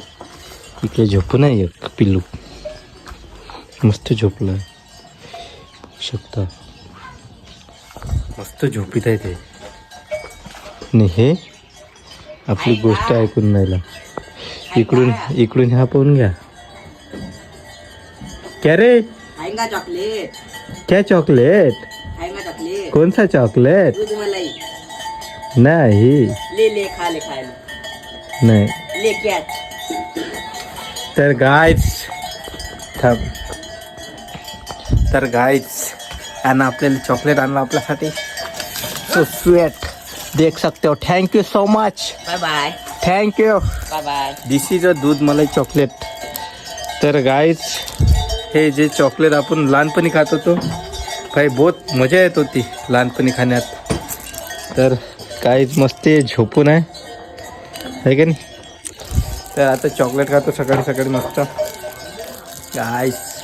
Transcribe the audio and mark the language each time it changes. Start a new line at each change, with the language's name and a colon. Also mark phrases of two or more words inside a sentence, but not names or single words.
Marathi: इकडे झोपून आहे एक पिल्लू, मस्त झोपलं आहे, शकता मस्त झोपीत आहे ते. आणि हे आपली गोष्ट ऐकून राहिला. इकडून हा पाहून घ्या.
Hindi: क्या रे, चॉकलेट क्या चॉकलेट. चॉकलेट कौन सा चॉकलेट. दूध मलाई नहीं ले खा ले खायला नहीं. ले क्या.
Marathi: तर गाइस आणि आपल्याला चॉकलेट आणलं आपल्यासाठी.
English: so sweet,
Hindi: देख सकते हो.
English: thank you so much. bye bye. thank you. bye bye. this is a दूध मलाई चॉकलेट.
Marathi: तर गाइस हे जे चॉकलेट आपण लहानपणी खात होतो, काही बहुत मजा येत होती लहानपणी खाण्यात. तर काहीच मस्त झोपून आहे का नाही. तर आता चॉकलेट खातो सकाळी सकाळी मस्त गाइस.